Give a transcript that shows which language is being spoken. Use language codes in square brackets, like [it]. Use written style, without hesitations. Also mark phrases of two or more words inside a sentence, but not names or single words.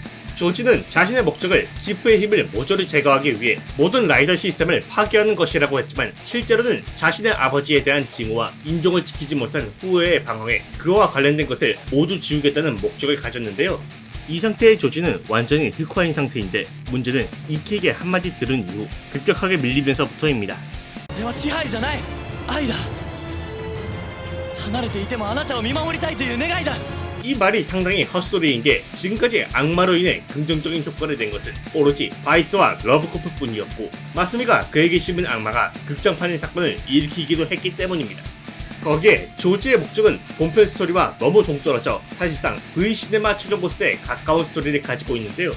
[ko] 조지는 자신의 목적을 기프의 힘을 모조리 제거하기 위해 모든 라이더 시스템을 파괴하는 것이라고 했지만, 실제로는 자신의 아버지에 대한 징후와 인종을 지키지 못한 후회의 방황에 그와 관련된 것을 모두 지우겠다는 목적을 가졌는데요. 이 상태의 조지는 완전히 흑화인 상태인데, 문제는 이키에게 한마디 들은 이후 급격하게 밀리면서부터입니다. [ja] これは支配じゃない愛だ離れていてもあなたを見守りたいという願いだ [ko] 이 말이 상당히 헛소리인 게, 지금까지 악마로 인해 긍정적인 효과를 낸 것은 오로지 바이스와 러브코프 뿐이었고, 마스미가 그에게 심은 악마가 극장판의 사건을 일으키기도 했기 때문입니다. 거기에 조지의 목적은 본편 스토리와 너무 동떨어져 사실상 V 시네마 최종 보스에 가까운 스토리를 가지고 있는데요.